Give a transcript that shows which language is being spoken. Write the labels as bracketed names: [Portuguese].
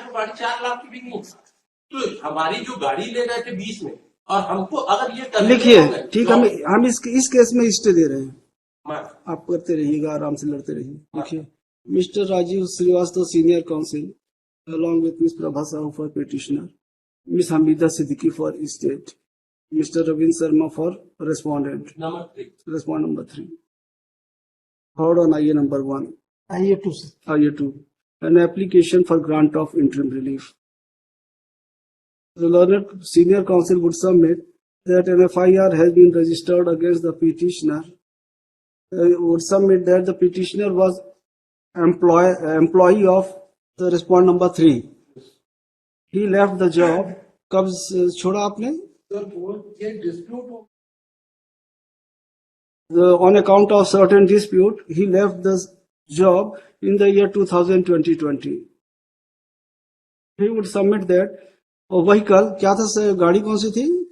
[Hindi] आज वो गाड़ी 4 लाख की भी नहीं। तो हमारी जो गाड़ी ले गए थे 20 में, और हमको अगर ये करने लिखिए, होंगे, ठीक, हम इस केस में स्टे दे रहे हैं। मान, आप करते रहिएगा, आराम से लड़ते रहिए। देखिए, mister Rajiv Srivastava senior council [English] along with Ms. Prabha Sahu for petitioner, Ms. Hamida Siddiqui for state, Mr. Ravin Sharma for respondent. [Hindi] Number 3 [English] Respond number 3. Heard on IA number 1. [Hindi] IA 2 से [English] IA 2. An application for grant of interim relief. The learned senior counsel would submit that an FIR has been registered against the petitioner. Would submit that the petitioner was employee of the respond number 3. He left the job. [Hindi] कब छोड़ा आपने? ये dispute हो, [English] On account of certain dispute, he left the job in the year 2020. He would submit that a vehicle, [Hindi] क्या था, गाड़ी कौन सी थी?